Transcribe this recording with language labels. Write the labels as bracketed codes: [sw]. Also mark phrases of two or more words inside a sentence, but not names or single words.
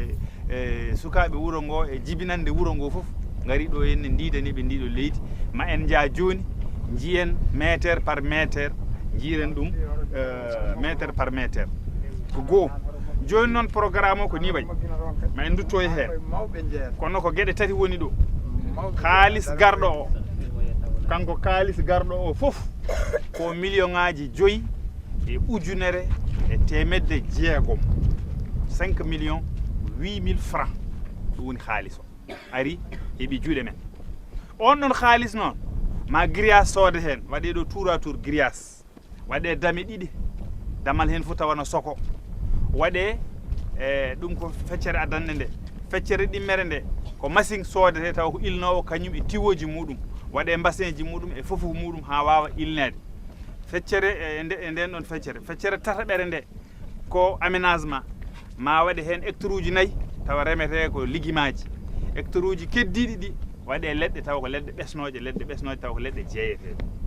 [ff] e sukaɓe wuuro ngo e jibinande wuuro ngo foof gari ɗo henne didaniɓe ndiɗo leydi ma en jaa joni jiyen [fr] métre par métre [ff] jiiren ɗum [fr] métre par métre [ff] ko goho joni noon programme o ko ni wayi ma en dutto e hen kono ko gueɗe tati woni ɗo haalis garɗo o kanko kaalis garɗo o foof ko million ngaji 5 e ujunere e temedde 6 5 millions 8 000 francs ɗum woni haalis o ari heeɓi juuɗe men on ɗon haalis noon ma grillage soode hen waɗe ɗo tour [fr] à tour [ff] grillage waɗe dame ɗiɗi damal hen fof tawana soko waɗe ɗum ko feccere adanɗe nde feccere ɗimmere nde ko machine soodete taw ko ilnowo kañum e tiwoji muɗum waɗe bassin ji muɗum e fofof muɗum ha wawa ilnede feccere e nden ɗon feccere tataɓere nde ko aménagement ma waɗe hen hectare uji 4 tawa remete ko ligimaji hectare uji keddiɗi ɗi waɗe leɗɗe taw ko leɗɗe ɓesnoje taw ko leɗɗe jeeyeteɗe